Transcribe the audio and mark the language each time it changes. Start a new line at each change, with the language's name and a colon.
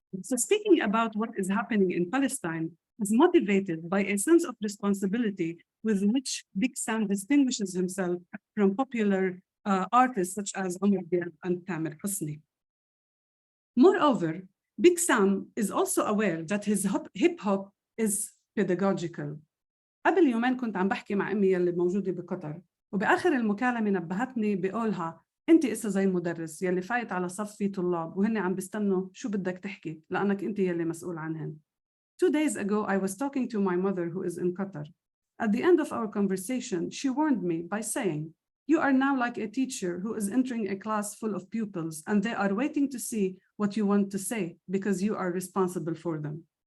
English: So speaking about what is happening in Palestine is motivated by a sense of responsibility with which Big Sam distinguishes himself from popular artists such as Omar Diab and Tamer Hosni. Moreover, Big Sam is also aware that his hip-hop is pedagogical.
Arabic: قبل يومين كنت عم بحكي مع أمي يلي موجودة بقطر، وبآخر المكالمة نبهتني بقولها أنت إسا زي المدرس يلي فايت على صف فيه طلاب وهن عم بيستنوا شو بدك تحكي لأنك أنت يلي مسؤول عنهن.
English: 2 days ago, I was talking to my mother who is in Qatar. At the end of our conversation, she warned me by saying, "You are now like a teacher who is entering a class full of pupils and they are waiting to see what you want to say because you are responsible for them."